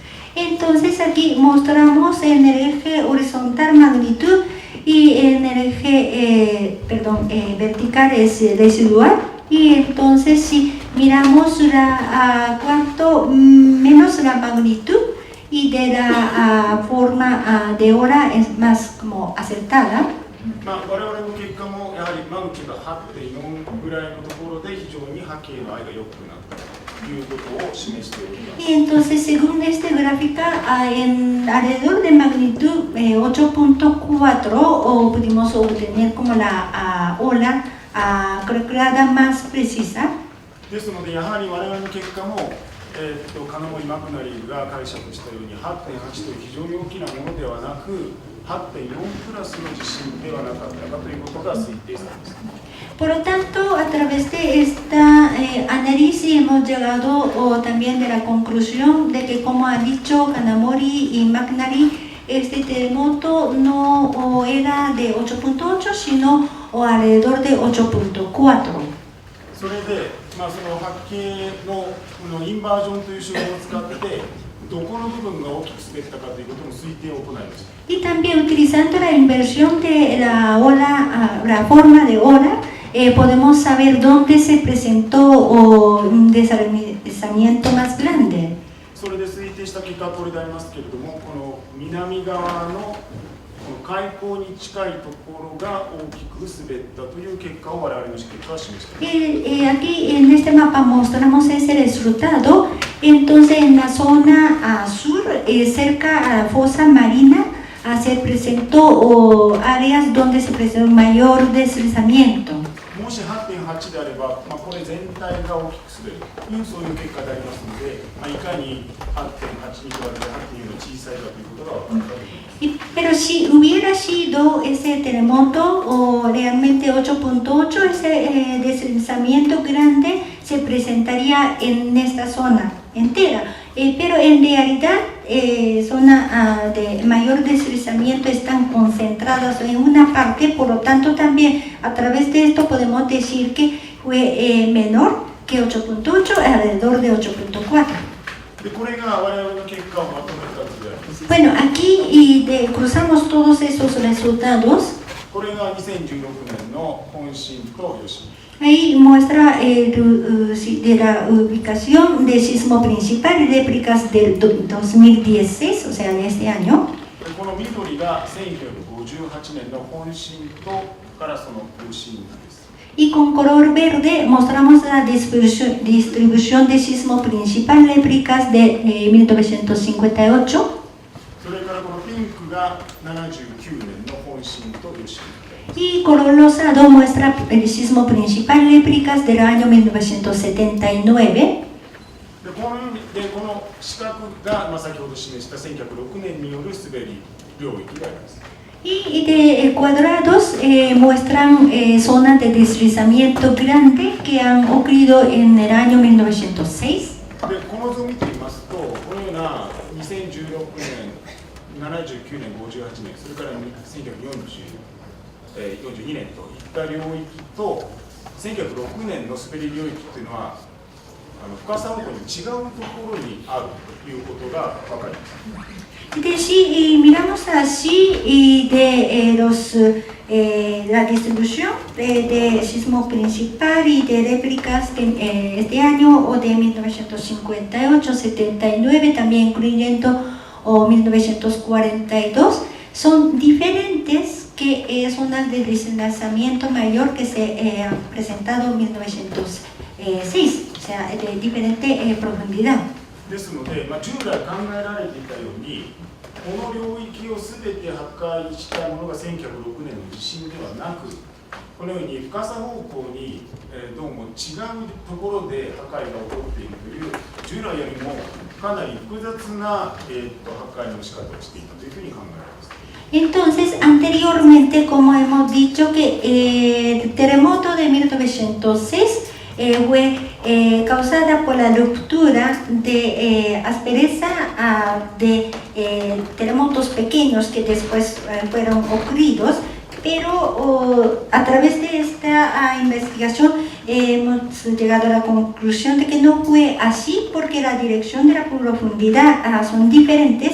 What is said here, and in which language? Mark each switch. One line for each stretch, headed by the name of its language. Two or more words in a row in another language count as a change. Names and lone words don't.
Spanish: Entonces aquí mostramos en el eje horizontal magnitud y en el eje vertical es residual, y entonces si miramos cuanto menos la magnitud y de la forma de ola es más como acertada.
Japanese: 我々の結果もやはりマグニチュード 8.4 ぐらいのところで非常に波形の合いが良くなったということを示しております。
Spanish: Y entonces según esta gráfica alrededor de magnitud 8.4 pudimos obtener como la ola calculada más precisa.
Japanese: ですのでやはり我々の結果も金森マクナリーが解釈したように 8.8 という非常に大きなものではなく 8.4 プラスの地震ではなかったかということが推定されます。
Spanish: Por lo tanto, a través de esta análisis hemos llegado también de la conclusión de que, como ha dicho Kanamori y McNary, este terremoto no era de 8.8 sino alrededor de 8.4.
Japanese: それで、その波形のインバージョンという手法を使ってどこの部分が大きく滑ったかということの推定を行いました。
Spanish: Y también utilizando la inversión de la ola, la forma de ola, podemos saber dónde se presentó un deslizamiento más grande.
Japanese: それで推定した結果はこれでありますけれども、この南側の海溝に近いところが大きく滑ったという結果を我々の結果は示しています。
Spanish: Aquí en este mapa mostramos ese resultado. Entonces en la zona sur, cerca a la fosa marina, se presentó áreas donde se presentó mayor deslizamiento.
Japanese: もし 8.8 であれば、これ全体が大きく滑るというそういう結果でありますので、いかに 8.8 に比べて 8.4 の小さいかということが分かるかと思います。
Spanish: Pero si hubiera sido ese terremoto realmente 8.8, ese deslizamiento grande se presentaría en esta zona entera. Pero en realidad zonas de mayor deslizamiento están concentradas en una parte, por lo tanto también a través de esto podemos decir que fue menor que 8.8, alrededor de 8.4.
Japanese: でこれが我々の結果をまとめた図であります。
Spanish: Bueno, aquí cruzamos todos esos resultados.
Japanese: これが2016年の本震と余震。
Spanish: Ahí muestra de la ubicación del sismo principal y réplicas del 2016, o sea, de este año.
Japanese: この緑が1958年の本震とからその余震です。
Spanish: Y con color verde mostramos la distribución del sismo principal réplicas de 1958.
Japanese: それからこのピンクが79年の本震と余震。
Spanish: Y color rosado muestra el sismo principal réplicas del año 1979.
Japanese: でこの四角が、先ほど示した1906年による滑り領域であります。
Spanish: Y de cuadrados muestran zonas de deslizamiento grande que han ocurrido en el año 1906.
Japanese: でこの図を見てみますと、このような2016年79 から1942年といった領域と、1906年の滑り領域っていうのは、深さ方向に違うところにあるということが分かります。
Spanish: De si miramos así de la distribución de sismo principal y de réplicas de este año o de 1958, 79, también incluyendo 1942, son diferentes que zonas de deslizamiento mayor que se han presentado en 1906, o sea, de diferente profundidad.
Japanese: ですので、従来考えられていたように、この領域をすべて破壊したものが1906年の地震ではなく、このように深さ方向に、どうも違うところで破壊が起こっているという、従来よりもかなり複雑な、破壊の仕方をしていたというふうに考えられます。
Spanish: Entonces, anteriormente, como hemos dicho, que el terremoto de 1906 fue causada por la ruptura de aspereza de terremotos pequeños que después fueron ocurridos, pero a través de esta investigación hemos llegado a la conclusión de que no fue así porque la dirección de la profundidad son diferentes.